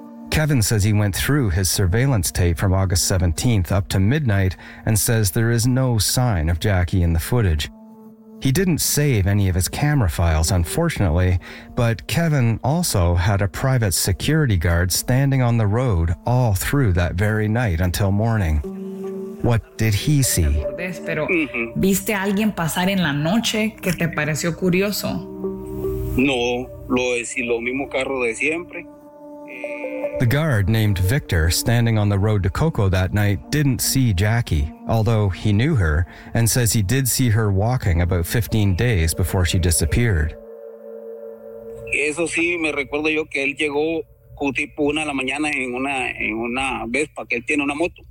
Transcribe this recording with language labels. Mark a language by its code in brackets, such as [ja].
[en] Kevin says he went through his surveillance tape from August 17th up to midnight and says there is no sign of Jackie in the footage. He didn't save any of his camera files, unfortunately, but Kevin also had a private security guard standing on the road all through that very night until morning. What did he see? [es] Pero, ¿viste a alguien pasar en la noche que te pareció curioso? No, lo es lo mismo carro de siempre. [en] The guard named Victor, standing on the road to Coco that night, didn't see Jackie, although he knew her, and says he did see her walking about 15 days before she disappeared. [es] Eso sí, me recuerdo yo que él llegó tipo una de la mañana en una Vespa, que él tiene una moto.